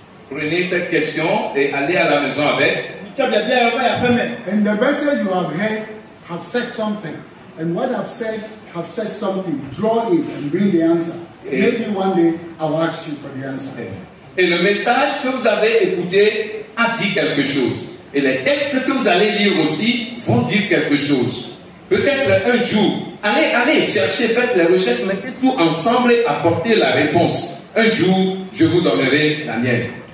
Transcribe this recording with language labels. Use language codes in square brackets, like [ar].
[fr] Prenez cette question et allez à la maison avec. [en] And the message you have heard have said something. And what I've said have said something. Draw it and bring the answer. Maybe one day I'll ask you for the answer. [fr] Et le message que vous avez écouté a dit quelque chose. Et les textes que vous allez lire aussi vont dire quelque chose. Peut-être un jour, allez chercher, faites les recherches, mettez tout ensemble et apportez la réponse. Un jour, je vous donnerai la mienne.